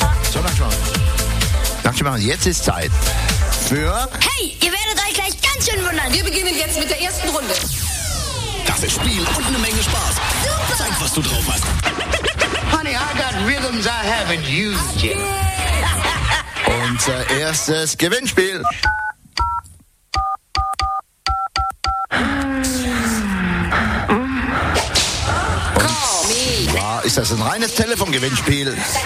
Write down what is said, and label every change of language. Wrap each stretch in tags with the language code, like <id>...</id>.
<de>So, Nachtschwamm, jetzt ist Zeit für... Hey, ihr werdet euch gleich ganz schön wundern. Wir beginnen jetzt mit der ersten Runde. Das ist Spiel und eine Menge Spaß. Super. Zeig, was du drauf hast.</de> <en>Honey, I got rhythms I haven't used yet.</en> <de>Unser erstes Gewinnspiel.</de> <en>Call me.</en> <de>Ist das ein reines Telefongewinnspiel?</de>